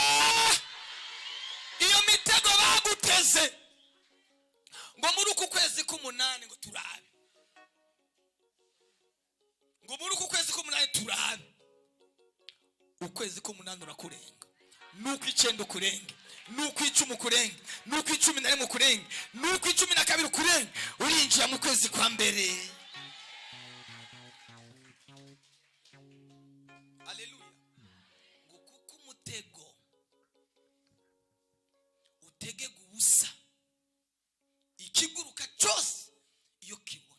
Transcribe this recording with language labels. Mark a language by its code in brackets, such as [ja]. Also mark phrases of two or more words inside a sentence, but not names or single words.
[rw] Iyo mitego baguteze ngo muri uku kwezi k'umunani ngo turabe, ngo muri uku kwezi k'umunani turabe, ukwezi k'umunani urakurenga, nuko 9 ukurenge, nuko 10 ukurenge, nuko 11 ukurenge, nuko 12 ukurenge, urinjira mu kwezi kwa mbere. Haleluya. Ngo kuko umutego utegega ubusa, ikiguruka cyose iyo kibona.